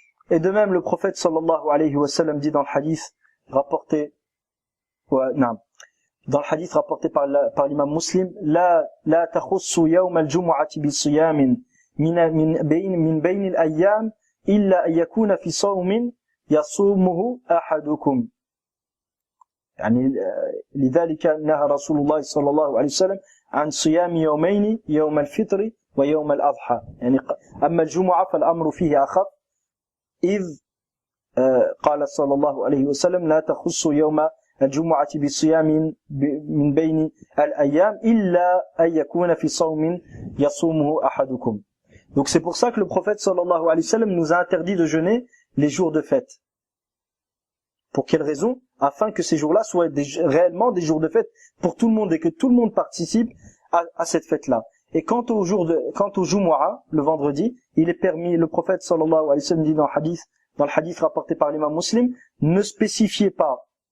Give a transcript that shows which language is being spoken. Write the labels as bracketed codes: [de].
[fr] Et de même, le prophète sallallahu alayhi wa sallam dit dans le hadith rapporté par l'imam Muslim: [ar] la takhussu yawm al-jum'ati bi siyamin min bayn al-ayyam إلا أن يكون في صوم يصومه أحدكم. يعني لذلك نهى رسول الله صلى الله عليه وسلم عن صيام يومين يوم الفطر ويوم الأضحى. يعني أما الجمعة فالأمر فيه أخف، إذ قال صلى الله عليه وسلم لا تخص يوم الجمعة بصيام من بين الأيام إلا أن يكون في صوم يصومه أحدكم. [fr] Donc c'est pour ça que le prophète sallallahu alayhi wa sallam nous a interdit de jeûner les jours de fête. Pour quelle raison? Afin que ces jours-là soient réellement des jours de fête pour tout le monde et que tout le monde participe à cette fête-là. Et quant au Jumu'ah, le vendredi, il est permis, le prophète sallallahu alayhi wa sallam dit dans le hadith rapporté par l'imam Muslim, ne spécifiez pas.